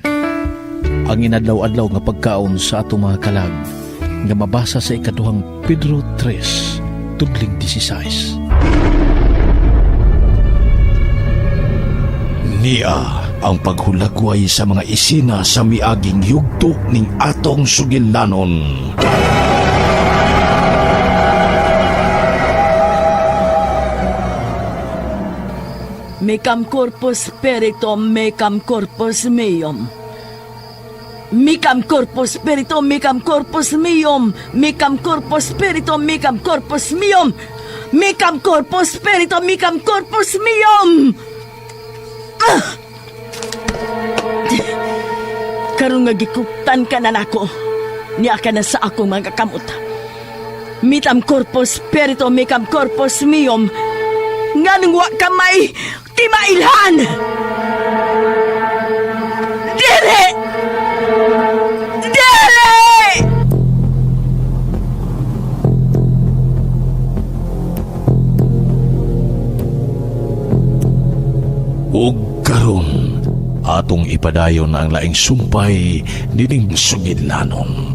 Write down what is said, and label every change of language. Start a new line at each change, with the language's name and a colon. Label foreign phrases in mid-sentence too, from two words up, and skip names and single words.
Cebuano: Ang inadlaw-adlaw nga pagkaon sa atong mga kalag, nga mabasa sa ikaduhang Pedro 3, tudling 16. Niya ang paghulagway sa mga isina sa miaging yugto ning atong sugilanon.
Latin: Mecam corpus spiritum, mecam corpus meum. Mecam corpus spiritum, mecam corpus meum. Mecam corpus spiritum, mecam corpus meum. Mecam corpus spiritum, mecam corpus meum.
Cebuano: Karong nga gikuptan ka na nako, niya ka na sa akong mga kamot.
Latin: Mitam corpus spiritum, mecam corpus meum.
Cebuano: Nganong wa ka may timailhan. Dili! Ug karon atong ipadayon ang laing sumpay dining sugilanon.